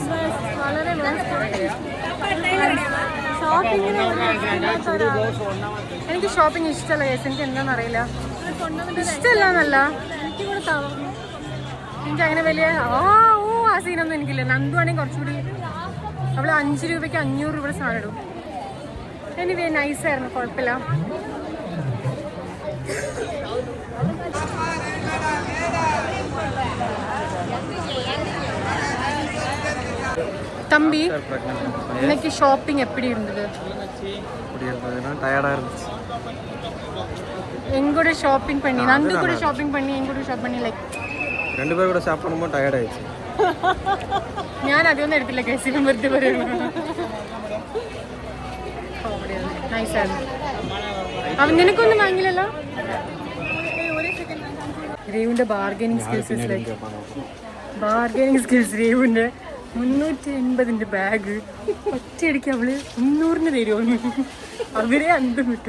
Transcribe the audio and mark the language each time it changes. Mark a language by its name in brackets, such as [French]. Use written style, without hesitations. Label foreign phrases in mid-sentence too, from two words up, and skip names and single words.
[Malayalam] വളരെ എനിക്ക് ഷോപ്പിംഗ് ഇഷ്ടമല്ല കേസ്. എനിക്ക് എന്താണെന്ന് അറിയില്ല, ഇഷ്ടമല്ല എന്നല്ല, എനിക്ക് അങ്ങനെ വലിയ ആ സീനൊന്നും എനിക്കില്ല. നന്ദു ആണെങ്കിൽ കുറച്ചുകൂടി അവൾ 5 രൂപയ്ക്ക് 500 രൂപയുടെ സാധനം ഇടും. എനിവേ നൈസായിരുന്നു, കുഴപ്പമില്ല. [Tamil] தம்பி இன்னைக்கு ஷாப்பிங் எப்படி இருந்தது? டயர்டா இருந்துச்சு. எங்கூட ஷாப்பிங் பண்ணி நந்து கூட ஷாப்பிங் பண்ணி எங்கூட ஷாப் பண்ணி லைக் ரெண்டு பேரும் கூட ஷாப் பண்ணும்போது டயர்ட் ஆயிடுச்சு. [Malayalam] ഞാൻ അതൊന്നും എടുത്തില്ല കേസിലും വെറുതെ പറയുന്നു. നൈസായിരുന്നു. അവൻ നിനക്കൊന്നും വാങ്ങില്ലല്ലോ? രേവുവിന്റെ [English] bargaining skills [Malayalam] രേവുവിന്റെ 380 ബാഗ് ഒറ്റയടിക്ക് അവള് 300 തരുമോന്ന് അവരെ അന്തം വിട്ടു.